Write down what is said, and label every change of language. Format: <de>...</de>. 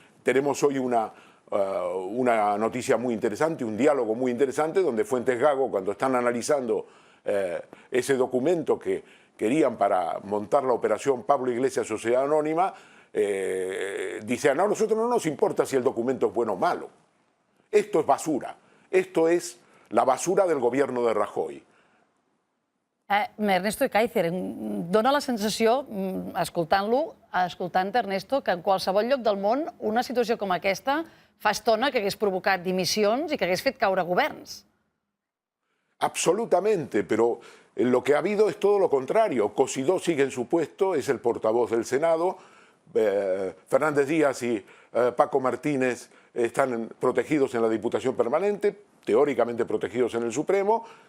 <es>Tenemos hoy una noticia muy interesante, un diálogo muy interesante, donde Fuentes Gago, cuando están analizando ese documento que querían para montar la operación Pablo Iglesias Sociedad Anónima, dice, no, a nosotros no nos importa si el documento es bueno o malo. Esto es basura. Esto es la basura del gobierno de Rajoy.</es> <ca>Ernesto Kaiser, dona la sensació, escoltant Ernesto, que en qualsevol lloc del món una situació com aquesta fa estona que hagués provocat dimissions i que hagués fet caure governs.</ca> <es>Absolutamente, pero lo que ha habido es todo lo contrario. Cosidó sigue en su puesto, es el portavoz del Senado. Fernández Díaz y Paco Martínez están protegidos en la Diputación Permanente, teóricamente protegidos en el Supremo.</es>